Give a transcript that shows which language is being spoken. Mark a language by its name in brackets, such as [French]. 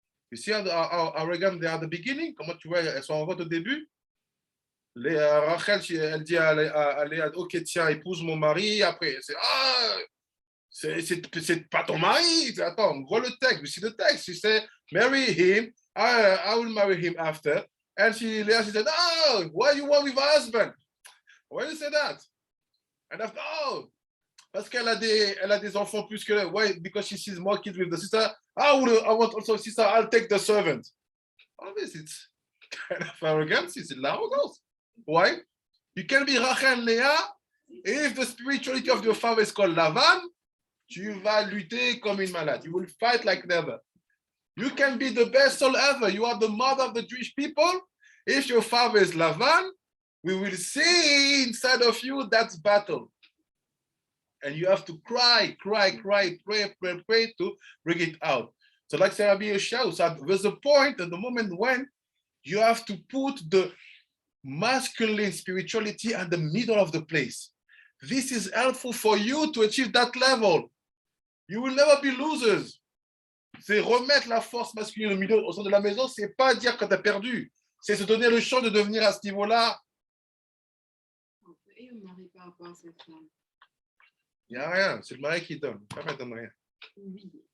[English] You see how arrogant they are at the beginning. [French] Comment tu vois, elles sont en vote au début. Rachel, elle dit à Léa, ok tiens, épouse mon mari. Après, c'est pas ton mari. Attends, vois le texte. [English] You see the text. She said, marry him. I will marry him after. And Léa, she said, oh, why you want with her husband? Why you say that? And after, oh, [French] parce qu'elle a des enfants plus que là. [English] Why? Because she sees more kids with the sister. I want also a sister. I'll take the servant. Always, it's kind of arrogance. It's l'arrogance. Why? You can be Rachel and Léa. If the spirituality of your father is called Lavan, [French] tu vas lutter comme une malade. [English] You will fight like never. You can be the best soul ever. You are the mother of the Jewish people. If your father is Lavan, we will see inside of you that battle. And you have to cry, pray to bring it out. So like Sarah B. Yeshua, so there's a point at the moment when you have to put the masculine spirituality at the middle of the place. This is helpful for you to achieve that level. You will never be losers. [French] C'est remettre la force masculine au milieu, au centre de la maison, c'est pas dire quand tu as perdu. C'est se donner le champ de devenir à ce niveau-là. Et on n'arrive pas à voir cette femme. Il n'y a rien, c'est le mari qui donne. La femme ne donne rien. Oui.